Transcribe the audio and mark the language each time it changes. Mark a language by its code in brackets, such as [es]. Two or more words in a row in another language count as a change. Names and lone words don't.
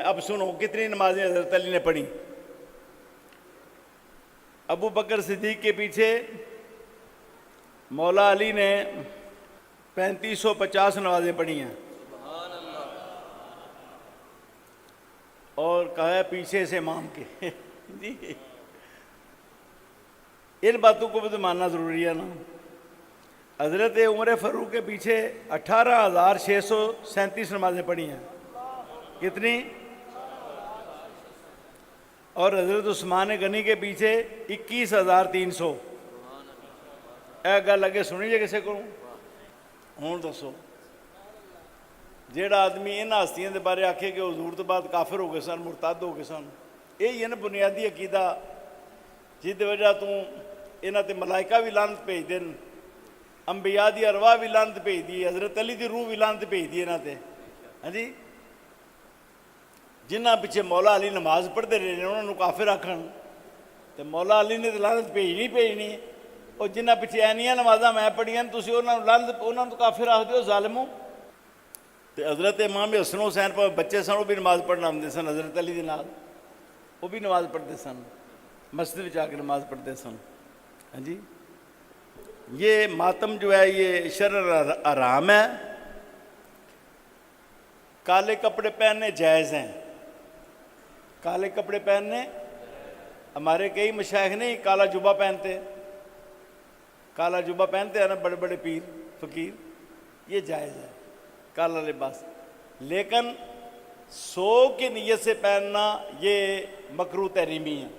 [ur] اب سنو کتنی نمازیں حضرت علی نے پڑھی۔ ابو بکر صدیق کے پیچھے مولا علی نے 3550 نمازیں پڑھی ہیں، اور کہا ہے پیچھے سے امام کے جی، ان باتوں کو بھی تو ماننا ضروری ہے نا۔ حضرت عمر فاروق کے پیچھے 18,637 نمازیں پڑھی ہیں، کتنی؟ اور حضرت عثمان غنی کے پیچھے 21,300۔ [pa] اے گل اگے سنی جے کسے کو ہوں دسو، جیڑا آدمی ان ہستیاں دے بارے آکھے کہ حضور تو بعد کافر ہو گئے سن، مرتد ہو گئے سن، [ur] یہی ہے نا بنیادی عقیدہ [pa] جس دی وجہ تو انہاں تے ملائکہ بھی لعنت بھیج دین، انبیاء دی ارواح بھی لعنت بھیج دی، حضرت علی دی روح بھی لعنت بھیج دی انہاں تے، ہاں جی، جنہاں پیچھے مولا علی [ur] نماز پڑھتے رہے انہوں نے [pa] کافر آکھن تے مولا علی نے تو لعنت بھیجنی اور جنہ پیچھے اینیاں نمازاں میں پڑھیاں تسی انہاں تو کافر آکھ دیو ظالمو۔ تے حضرت امام حسن حسین پر بچے سن وہ بھی نماز پڑھنا آندے سن حضرت علی دے نال، وہ بھی نماز پڑھتے سن، مسجد وچ آ کے نماز پڑھتے سن۔ [ur] ہاں جی، یہ ماتم جو ہے یہ شرع حرام ہے۔ کالے کپڑے پہننے جائز ہیں، کالے کپڑے پہننے، ہمارے کئی مشائخ نہیں کالا جبہ پہنتے، کالا جبہ پہنتے ہیں نا بڑے بڑے پیر فقیر، یہ جائز ہے کالا لباس، لیکن سوگ کی نیت سے پہننا یہ مکروہ تحریمی ہے۔